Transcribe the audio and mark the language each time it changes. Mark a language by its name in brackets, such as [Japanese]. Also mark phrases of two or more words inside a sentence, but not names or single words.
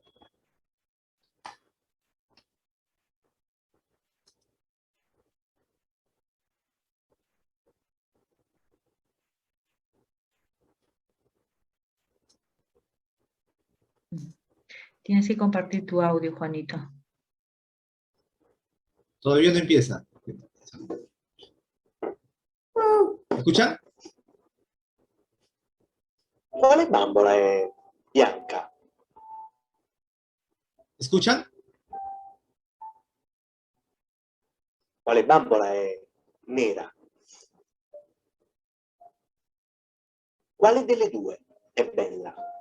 [Spanish] Tienes que compartir tu audio, Juanito. Todavía no empieza. ¿Escuchan? [Italian] Quale bambola è bianca? [Spanish] ¿Escuchan? [Italian] Quale bambola è nera? Quale delle due è bella?